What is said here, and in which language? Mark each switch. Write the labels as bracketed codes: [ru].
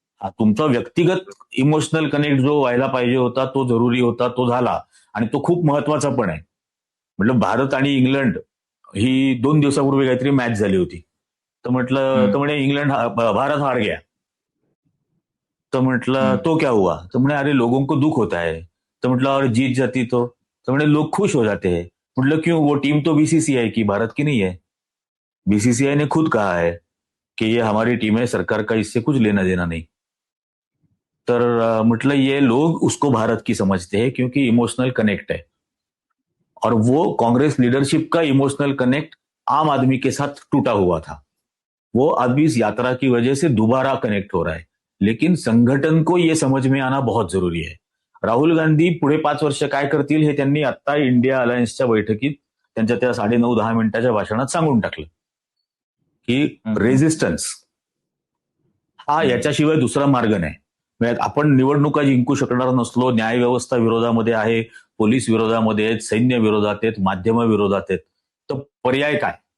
[mr] तुमचा व्यक्तिगत emotional connect जो व्हायला पाहिजे होता, तो जरुरी होता, तो झाला आणि तो खूप महत्वाचा पण आहे. म्हटलं भारत आणि इंग्लंड ही 2 दिवसापूर्वी काहीतरी मॅच झाली होती. तर म्हटलं तर म्हणे [hi] इंग्लंड भारत हार गया. तो म्हटलं तो क्या हुआ? [mr] तो म्हणे [hi] अरे लोगों को दुख होता है. तो म्हटलं और जीत जाती तो म्हणे लोग खुश हो जाते हैं. म्हटलं क्यों? वो टीम तो बीसीसीआई की, भारत की नहीं है. बीसीसीआई ने खुद कहा है कि ये हमारी टीम है, सरकार का इससे कुछ लेना देना नहीं. [mr] तर म्हटलं [hi] ये लोग उसको भारत की समझते हैं क्योंकि इमोशनल कनेक्ट है और वो कांग्रेस लीडरशिप का इमोशनल कनेक्ट आम आदमी के साथ टूटा हुआ था. वो अब इस यात्रा की वजह से दोबारा कनेक्ट हो रहा है. लेकिन संघटन को ये समझ में आना बहुत जरुरी है. [mr] राहुल गांधी पुढे 5 वर्ष काय करतील हे त्यांनी आता इंडिया अलायन्सच्या बैठकीत त्यांच्या त्या 9.5-10 मिनिटाच्या भाषणात सांगून टाकलं की रेझिस्टन्स हा याच्याशिवाय दुसरा मार्ग नाही. म्हणजे आपण निवडणुका जिंकू शकणार नसलो, न्यायव्यवस्था विरोधामध्ये आहे, पोलीस विरोधामध्ये आहेत, सैन्य विरोधात आहेत, माध्यम विरोधात आहेत, तर पर्याय काय?